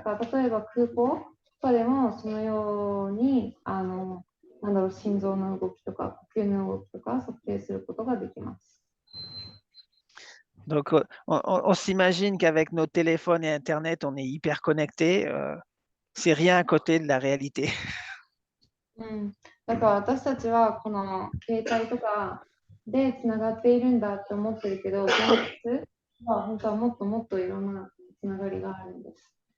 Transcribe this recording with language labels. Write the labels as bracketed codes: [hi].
[ja] だから例えば空港とかでもそのように心臓の動きとか呼吸の動きとか測定することができます。 [fr] Donc, on s'imagine qu'avec nos téléphones et Internet, on est hyper connecté. C'est rien à côté de la réalité. [ja] だから私たちはこの携帯とかでつながっているんだって思ってるけど、現実は本当はもっともっといろんなつながりがあるんです。